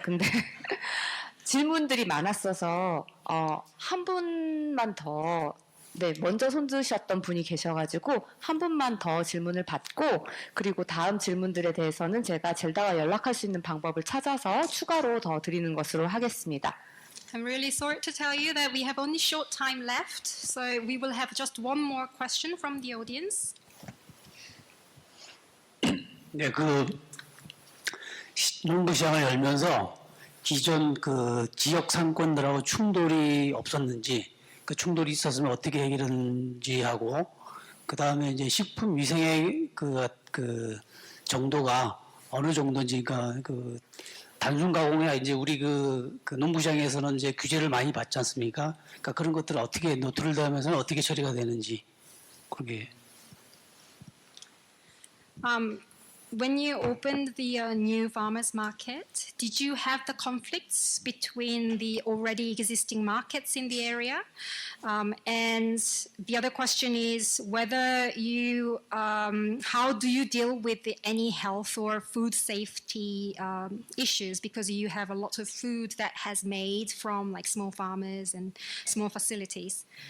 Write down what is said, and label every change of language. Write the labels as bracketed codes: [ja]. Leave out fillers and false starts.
[ko] 근데 질문들이 많았어서 한 분만 더 먼저 손 드셨던 분이 계셔가지고 한 분만 더 질문을 받고 그리고 다음 질문들에 대해서는 제가 젤다와 연락할 수 있는 방법을 찾아서 추가로 더 드리는 것으로 하겠습니다. [en] I'm really sorry to tell you that we have only short time left, so we will have just one more question from the audience. [ko] 네, 농부시장을 열면서 기존 지역 상권들하고 충돌이 없었는지, 그 충돌이 있었으면 어떻게 해결했는지 하고, 그 다음에 이제 식품 위생의 그 정도가 어느 정도인지, 단순 가공이나 이제 우리 농부시장에서는 이제 규제를 많이 받지 않습니까? 그러니까 그런 것들을 어떻게 노트르담에서는 어떻게 처리가 되는지, 그게. [en] When you opened the new farmers market, did you have the conflicts between the already existing markets in the area? And the other question is whether you, how do you deal with any health or food safety issues, because you have a lot of food that has made from like small farmers and small facilities?